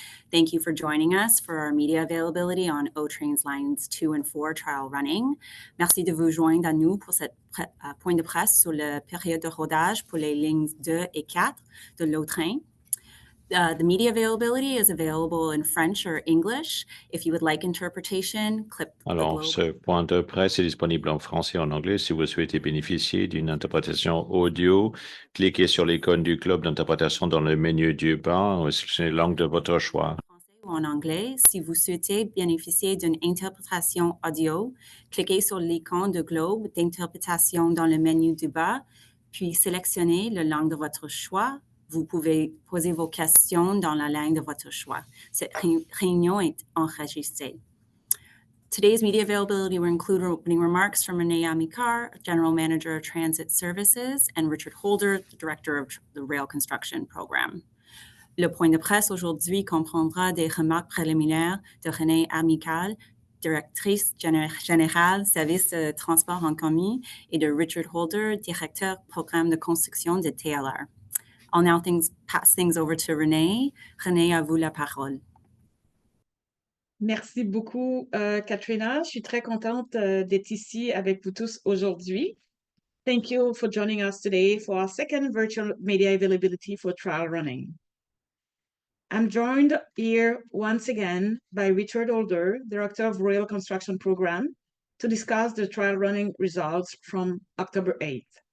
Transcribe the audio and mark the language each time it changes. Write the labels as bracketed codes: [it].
[en] Thank you for joining us for our media availability on O-Trains Lines 2 and 4 trial running. [fr] Merci de vous joindre à nous pour cette point de presse sur la période de rodage pour les lignes 2 et 4 de l'O-Train. [en] The media availability is available in French or English. If you would like interpretation, click the [fr] Alors, [en] globe. [fr] ce point de presse est disponible en français et en anglais. Si vous souhaitez bénéficier d'une interprétation audio, cliquez sur l'icône du globe d'interprétation dans le menu du bas ou sélectionnez la langue de votre choix. Ou en anglais. Si vous souhaitez bénéficier d'une interprétation audio, cliquez sur l'icône de globe d'interprétation dans le menu du bas, puis sélectionnez la langue de votre choix. Vous pouvez poser vos questions dans la langue de votre choix. Cette réunion est enregistrée. [en] Today's media availability will include opening remarks from Renee Amikar, General Manager of Transit Services, and Richard Holder, the Director of the Rail Construction Program. [fr] Le point de presse aujourd'hui comprendra des remarques préliminaires de Renée Amical, directrice générale service de transport en commun, et de Richard Holder, directeur programme de construction de TLR. [en] I'll now pass things over to Renée. [fr] Renée, à vous la parole. Merci beaucoup, Katrina. Je suis très contente d'être ici avec vous tous aujourd'hui. [en] Thank you for joining us today for our second virtual media availability for trial running. I'm joined here once again by Richard Holder, Director of Rail Construction Program, to discuss the trial running results from October 8th.